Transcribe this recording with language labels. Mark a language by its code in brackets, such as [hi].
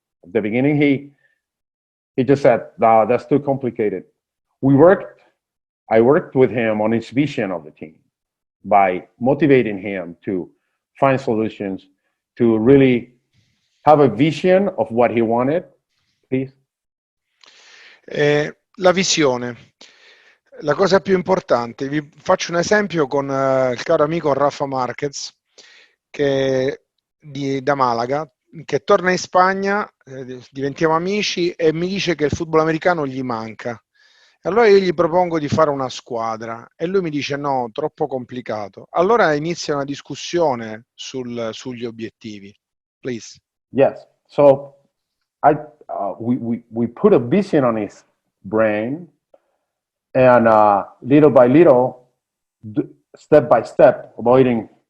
[en] At the beginning, he just said, "No, that's too complicated." I worked with him on his vision of the team by motivating him to find solutions, to really have a vision of what he wanted. Please. [it] La visione. La cosa più importante, vi faccio un esempio con il caro amico Rafa Marquez, da Malaga, che torna in Spagna, diventiamo amici e mi dice che il football americano gli manca. Allora io gli propongo di fare una squadra e lui mi dice no, troppo complicato. Allora inizia una discussione sugli obiettivi. [en] Please. Yes. So we put a vision on his brain, and little by little, step by step, avoiding